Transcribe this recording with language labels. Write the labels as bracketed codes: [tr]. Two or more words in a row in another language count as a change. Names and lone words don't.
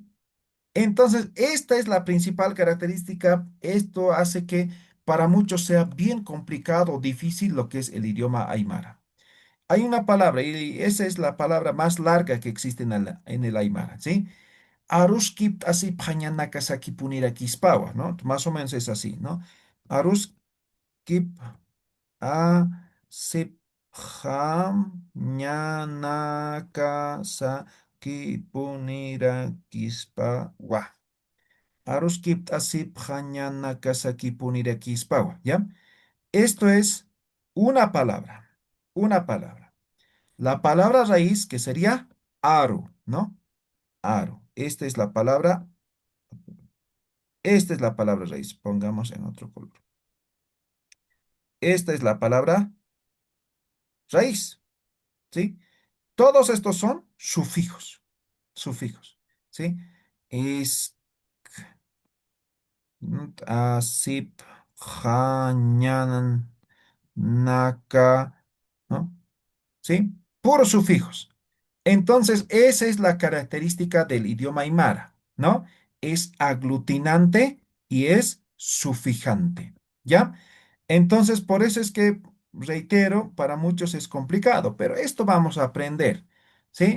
[es] Entonces, esta es la principal característica. Esto hace que para muchos sea bien complicado o difícil lo que es el idioma aymara. Hay una palabra, y esa es la palabra más larga que existe en el aymara, ¿sí? [ay] Aruskip así pañanaka saki punira kispawa, [es] ¿no? Más o menos es así, ¿no? [ay] Aruskip así pañanaka saki punira kispawa. Aruskip así pañanaka saki punira kispawa, [es] ¿ya? Esto es una palabra, una palabra. la palabra raíz que sería aro, ¿no? Aro. Esta es la palabra raíz. Pongamos en otro color. Esta es la palabra raíz, ¿sí? Todos estos son sufijos, ¿sí? Es, [ay] asip, ja, ñanan, naka, [es] ¿no? ¿Sí? Puros sufijos. Entonces, esa es la característica del idioma aymara, ¿no? Es aglutinante y es sufijante, ¿ya? Entonces, por eso es que, reitero, para muchos es complicado, pero esto vamos a aprender, ¿sí?